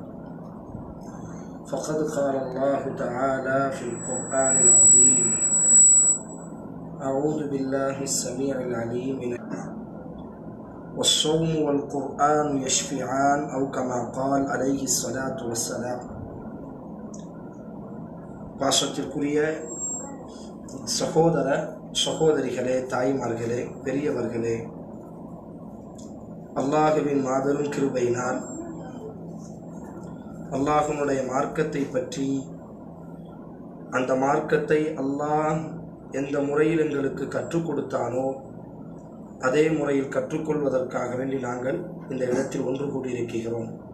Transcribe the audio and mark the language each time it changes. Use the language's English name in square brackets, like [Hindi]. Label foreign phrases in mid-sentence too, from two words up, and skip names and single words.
[Arabic] فقد قال الله تعالى في القرآن العظيم: أعوذ بالله السميع العليم والصوم والقرآن يشفعان أو كما قال عليه الصلاة والسلام. [Tamil] பாசத்திற்குரிய சகோதர சகோதரிகளே, தாய்மார்களே, பெரியவர்களே, அல்லாஹ்வின் மாபெரும் கிருபையினால் அல்லாஹ்வுடைய மார்க்கத்தை பற்றி, அந்த மார்க்கத்தை அல்லாஹ் எந்த முறையில் எங்களுக்கு கற்றுக் கொடுத்தானோ அதே முறையில் கற்றுக்கொள்வதற்காக வேண்டி நாங்கள் இந்த இடத்தில் ஒன்று கூடியிருக்கிறோம்.